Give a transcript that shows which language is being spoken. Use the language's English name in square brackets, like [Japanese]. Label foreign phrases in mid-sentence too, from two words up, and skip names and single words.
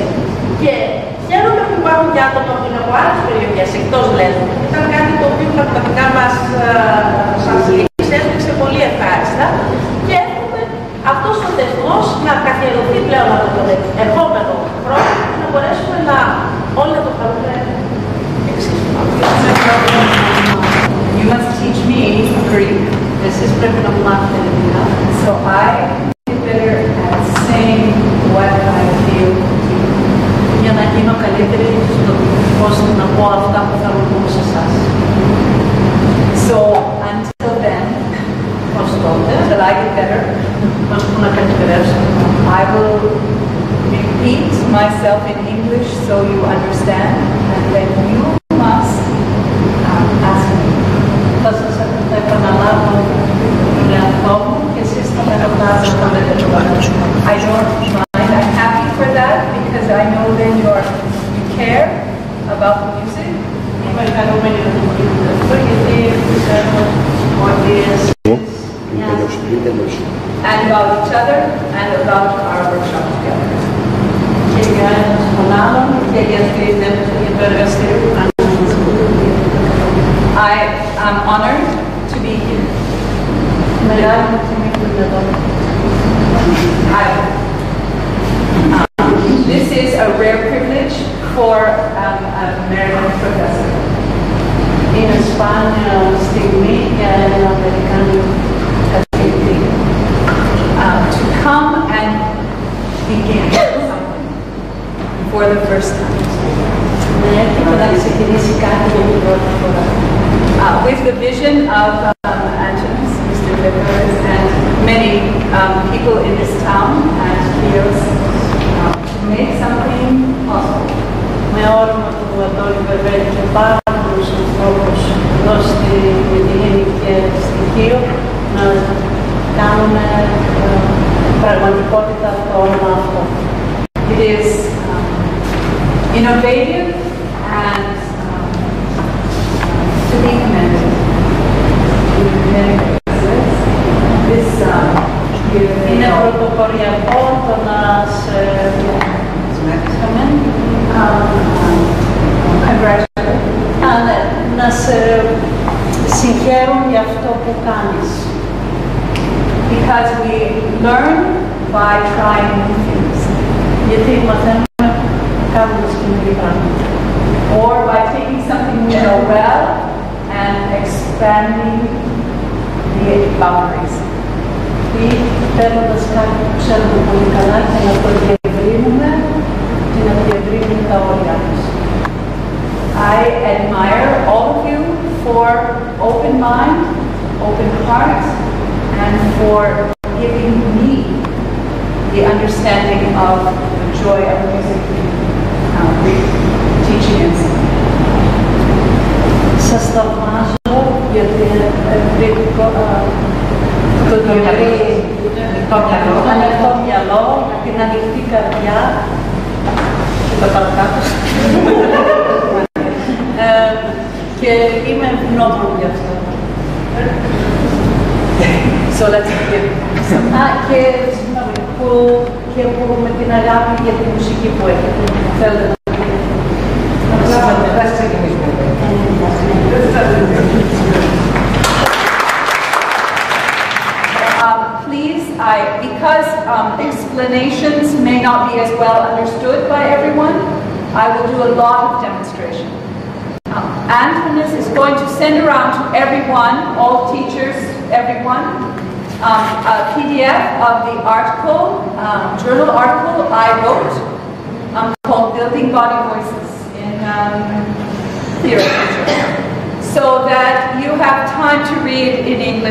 [Greek] Και χαίρομαι που υπάρχουν και άτομα που είναι από άλλες περιοχές εκτός Λέσβου. Ήταν κάτι το οποίο πραγματικά μας έδειξε πολύ ευχάριστα. Και εύχομαι αυτός ο θεσμός να καθιερωθεί πλέον από τον ερχόμενο χρόνο και να μπορέσουμε να όλοι να το χαρούμε εξίσου. [English] You must teach me Greek. [Greek] Εσείς πρέπει να μου μάθετε ελληνικά. [English] So I get better at saying what I feel. [Greek] Για να γίνω καλύτερη στο πώς να πω αυτά που θα πω σε εσάς. [English] So until then, [Greek] ως τότε, [English] till I get better, [Greek] να καλύτερευσω. [English] I will repeat myself in English so you understand, and then you must ask me. [Greek] Θα σας επαναλάβω τον εαυτό μου και εσείς θα με ρωτάτε. [English] I don't mind. I'm happy for that because I know then you care about the music. [Greek] Είμαι χαρούμενη να το βοηθήσω γιατί πιστεύω ότι εσείς [English] and about each other and about our workshop together. I am honored to be here. This is a rare privilege for an American professor. [Greek] Είναι σπάνια στιγμή για έναν Αμερικάνο καθηγητή. [English] To come and begin something for the first time. [Greek] Να έρθει και να ξεκινήσει κάτι για την πρώτη φορά. [English] With the vision of Antonis, Mr. Lippers, and many people in this town and here to make something possible. [Greek] Με όρομα του Αντώνη Βερβέλη και πάρα πολλούς ανθρώπους εδώ στη Μυτιλήνη και στη Χίο να κάνουμε πραγματικότητα το όνομα αυτό. [English] It is innovative and to be commended. [Greek] Είναι πρωτοποριακό το να σε να σε συγχαίρουν για αυτό που κάνεις. [English] Because we learn by trying new things. [Greek] Γιατί μαθαίνουμε κάνοντας καινούργια πράγματα. [English] Or by taking something we know well and expanding the boundaries. [Greek] Ή παίρνοντας κάτι που ξέρουμε πολύ καλά και να το διευρύνουμε και να διευρύνουμε τα όρια μας. [English] I admire all of you for open mind, open heart, and for giving me the understanding of the joy of music, teaching and singing. [Greek] Σας θαυμάζω για την ανοιχτό μυαλό, την ανοιχτή καρδιά και τα παρακάτω. Και είμαι ευγνώμων γι' αυτό. [English] So let's begin. [Greek] Και που με την αγάπη για τη μουσική που έχετε. Θέλετε να ξεκινήσουμε. [English] Please, because explanations may not be as well understood by everyone, I will do a lot of demonstration. Antonis is going to send around to everyone, all teachers, everyone, a PDF of the article, journal article I wrote called Building Body Voices in Theory, so that you have time to read in English.